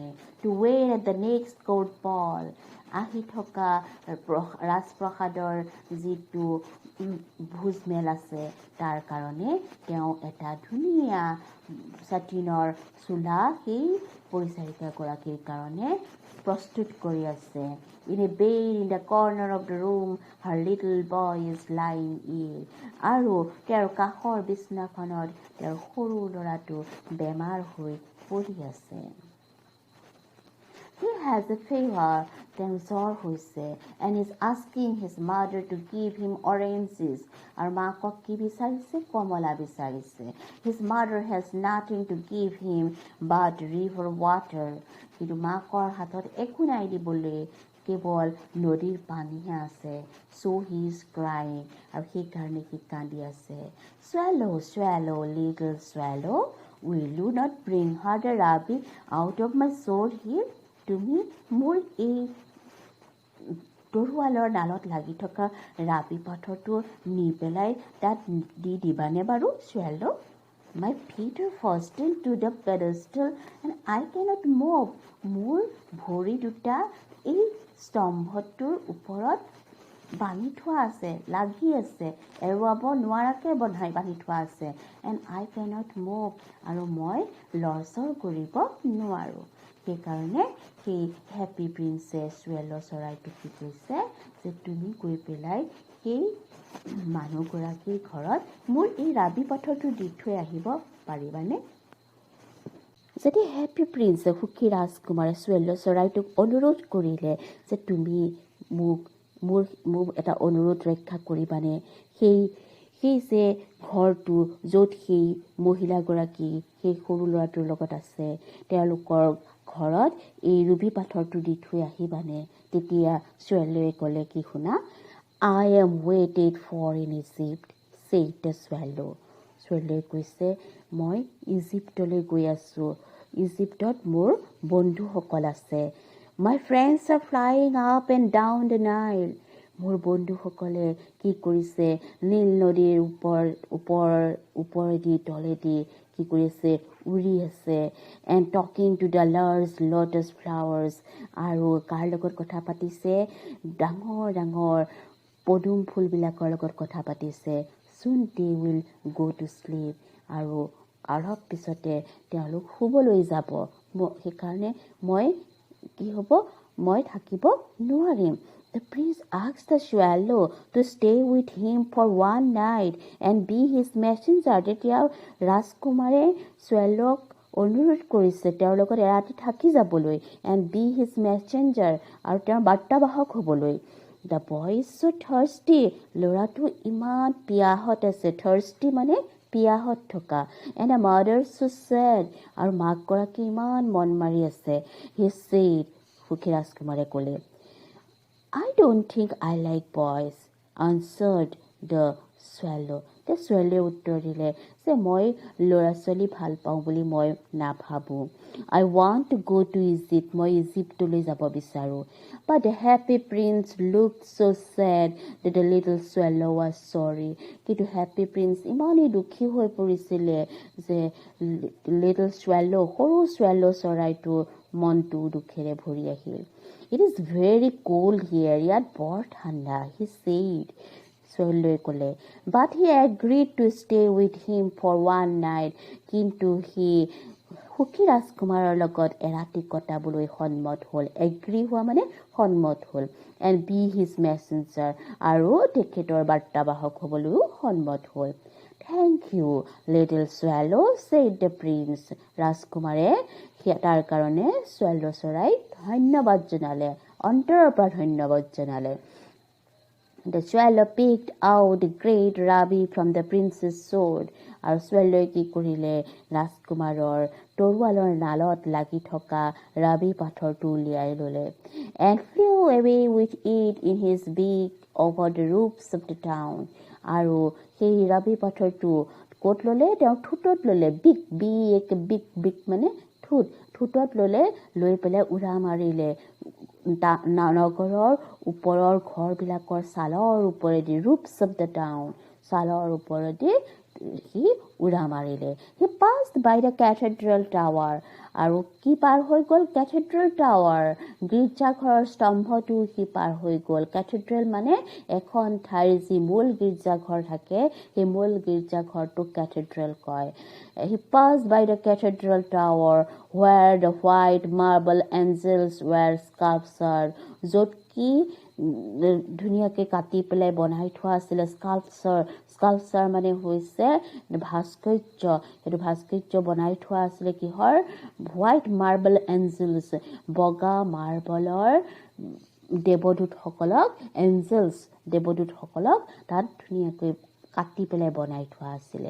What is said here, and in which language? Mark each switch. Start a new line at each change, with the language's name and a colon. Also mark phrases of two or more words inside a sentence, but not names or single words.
English: To wear at the next court ball.
Assamese: আহি থকা ৰাজপ্ৰসাদৰ যিটো ভোজমেল আছে তাৰ কাৰণে তেওঁ এটা ধুনীয়া ছাটিনৰ চোলা সেই পৰিচাৰিকাগৰাকীৰ কাৰণে প্ৰস্তুত কৰি আছে.
English: In a bed in the corner of the room, her little boy is lying ill.
Assamese: আৰু তেওঁৰ কাষৰ বিছনাখনত তেওঁৰ সৰু ল'ৰাটো বেমাৰ হৈ পৰি আছে.
English: He has a fever.
Assamese: তেওঁৰ জ্বৰ হৈছে.
English: And is asking his mother to give him oranges.
Assamese: আৰু মাকক কি বিচাৰিছে? কমলা বিচাৰিছে.
English: His mother has nothing to give him but river water.
Assamese: কিন্তু মাকৰ হাতত একো নাই দিবলৈ, কেৱল নদীৰ পানীহে আছে.
English: So he is crying.
Assamese: আৰু সেইকাৰণে সি কান্দি আছে.
English: Swallow, swallow, little swallow. Will you not bring her the rabbit out of my sword here?
Assamese: তুমি মোৰ এই তৰোৱালৰ ডালত লাগি থকা ৰাবি পাথৰটো নি পেলাই তাত দি দিবানে বাৰু?
English: Swallow. My feet are fastened to the pedestal and I cannot move.
Assamese: মোৰ ভৰি দুটা এই স্তম্ভটোৰ ওপৰত বান্ধি থোৱা আছে, লাগি আছে, এৰুৱাব নোৱাৰাকৈ বান্ধি থোৱা আছে.
English: And I cannot move.
Assamese: আৰু মই লৰচৰ কৰিব নোৱাৰোঁ. সেইকাৰণে সেই হেপী প্ৰিন্সেছ চুৱেল' চৰাইটো কি কৈছে যে তুমি গৈ পেলাই সেই মানুহগৰাকীৰ ঘৰত মোৰ এই ৰাবি পাথৰটো দি থৈ আহিব পাৰিবানে? যেতিয়া হেপী প্ৰিন্সে সুখী ৰাজকুমাৰে চুৱেল' চৰাইটোক অনুৰোধ কৰিলে যে তুমি মোৰ এটা অনুৰোধ ৰক্ষা কৰিবানে, সেই যে ঘৰটো য'ত সেই মহিলাগৰাকী সেই সৰু ল'ৰাটোৰ লগত আছে তেওঁলোকৰ ঘৰত এই ৰুবি পাথৰটো দি থৈ আহিবানে? তেতিয়া চুৱেল'য়ে ক'লে কি শুনা,
English: I am waited for in Egypt, said the swallow.
Assamese: চুৱেল'য়ে কৈছে মই ইজিপ্তলৈ গৈ আছোঁ, ইজিপ্তত মোৰ বন্ধুসকল আছে.
English: My friends are flying up and down the Nile.
Assamese: মোৰ বন্ধুসকলে কি কৰিছে নীল নদীৰ ওপৰেদি তলেদি কি কৰিছে উৰি আছে.
English: And talking to the large lotus flowers.
Assamese: আৰু কাৰ লগত কথা পাতিছে? ডাঙৰ ডাঙৰ পদুম ফুলবিলাকৰ লগত কথা পাতিছে. Soon they will go to sleep. আৰু অলপ পিছতে তেওঁলোক শুবলৈ যাব. সেইকাৰণে মই থাকিব নোৱাৰিম.
English: The prince asked the swallow to stay with him for one night and be his messenger.
Assamese: তেতিয়া ৰাজকুমাৰে চুৱেল'ক অনুৰোধ কৰিছে তেওঁৰ লগত এৰাতি থাকি যাবলৈ
English: and be his messenger
Assamese: আৰু তেওঁৰ বাৰ্তাবাহক হ'বলৈ.
English: The boy is so thirsty.
Assamese: ল'ৰাটো ইমান পিয়াহত আছে. Thirsty মানে পিয়াহত থকা.
English: And the mother so sad.
Assamese: আৰু মাকগৰাকী ইমান মন মাৰি আছে.
English: He said,
Assamese: সুখী ৰাজকুমাৰে ক'লে,
English: I don't think I like boys, answered the swallow. The swallow
Assamese: উত্তৰ দিলে যে মই ল'ৰা ছোৱালী ভাল পাওঁ বুলি মই নাভাবোঁ.
English: I want to go to Egypt.
Assamese: মই ইজিপ্তলৈ যাব বিচাৰোঁ.
English: But the happy prince looked so sad that the little swallow was sorry.
Assamese: কিন্তু happy prince ইমানেই দুখী হৈ পৰিছিলে যে
English: little swallow,
Assamese: সৰু swallow চৰাইটোৰ মনটো দুখেৰে ভৰি আহিল.
English: It is very cold here.
Assamese: ইয়াত বৰ ঠাণ্ডা,
English: he said.
Assamese: swallow ক'লে.
English: But he agreed to stay with him for one night.
Assamese: কিন্তু সি সুখী ৰাজকুমাৰৰ লগত এৰাতি কটাবলৈ সন্মত হ'ল. এগ্ৰী হোৱা মানে সন্মত হ'ল.
English: And be his messenger.
Assamese: আৰু তেখেতৰ বাৰ্তাবাহক হ'বলৈও সন্মত হ'ল.
English: Thank you, little swallow, said the prince.
Assamese: ৰাজকুমাৰে তাৰ কাৰণে swallow চৰাইক ধন্যবাদ জনালে, অন্তৰৰ পৰা ধন্যবাদ জনালে.
English: The swallow picked out a great ruby from the prince's sword.
Assamese: আৰু swallow কি কৰিলে ৰাজকুমাৰৰ তৰোৱালৰ নালত লাগি থকা ৰাবি পাথৰটো উলিয়াই ল'লে.
English: And flew away with it in his beak over the roofs of the town.
Assamese: আৰু সেই ৰাবি পাথৰটো ক'ত ল'লে? তেওঁ ঠোঁটত ল'লে. বিক মানে ঠোঁটত ল'লে. লৈ পেলাই উৰা মাৰিলে নগৰৰ ওপৰৰ ঘৰবিলাকৰ ছালৰ ওপৰেদি,
English: roofs of the town,
Assamese: ছালৰ ওপৰেদি সি উৰা মাৰিলে.
English: He passed by the cathedral tower.
Assamese: আৰু কি পাৰ হৈ গ'ল?
English: cathedral tower,
Assamese: গীৰ্জাঘৰৰ স্তম্ভটো সি পাৰ হৈ গ'ল. cathedral মানে এখন ঠাইৰ যি মূল গীৰ্জাঘৰ থাকে, সেই মূল গীৰ্জাঘৰটোক cathedral কয়.
English: He passed by the cathedral tower where the white marble angels were sculptured.
Assamese: য'ত কি ধুনীয়াকৈ কাটি পেলাই বনাই থোৱা আছিলে স্কাল্পচাৰ মানে হৈছে ভাস্কৰ্য. সেইটো ভাস্কৰ্য বনাই থোৱা আছিলে কিহৰ?
English: white marble angels,
Assamese: বগা মাৰ্বলৰ দেৱদূতসকলক, দেৱদূতসকলক তাত ধুনীয়াকৈ কাটি পেলাই বনাই থোৱা আছিলে.